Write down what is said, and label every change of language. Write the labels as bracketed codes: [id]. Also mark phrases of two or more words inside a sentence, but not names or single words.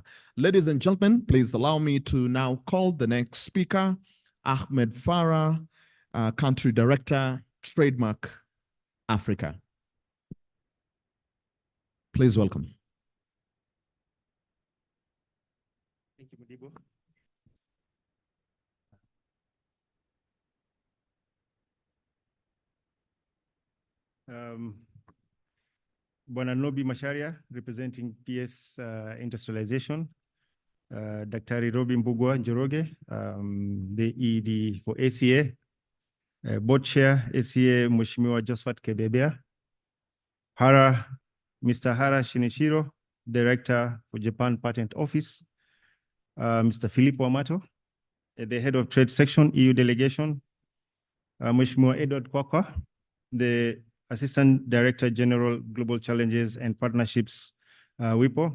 [en] Ladies and gentlemen, please allow me to now call the next speaker, Ahmed Farah, Country Director, Trademark Africa. Please welcome. Thank you, Modibo. Bwana Nobi Masharia, representing PS Industrialization. Dr. Robi Mbugua Njoroge, the ED for ACA. Board Chair, ACA Mheshimiwa Josephat Kebebea. Mr. Hara Shinichiro, Director for Japan Patent Office. Mr. Filippo Amato, the Head of Trade Section, EU Delegation. Mheshimiwa Edward Kwakwa, the Assistant Director General, Global Challenges and Partnerships, WIPO.